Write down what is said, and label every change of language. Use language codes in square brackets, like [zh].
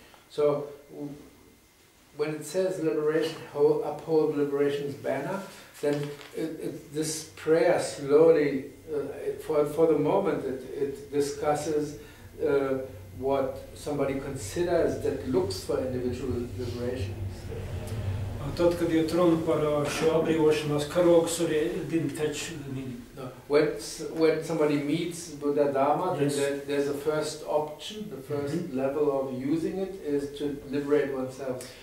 [en] So, when it says liberation, uphold liberation's banner, then this prayer slowly, for the moment, it discusses what somebody considers that looks for individual liberation. [lv] Tad, kad iet runa par šo atbrīvošanās karogus, arī [en] didn't catch the meaning. No. When somebody meets Buddha Dharma, Yes. then there's a first option, the first level of using it is to liberate oneself.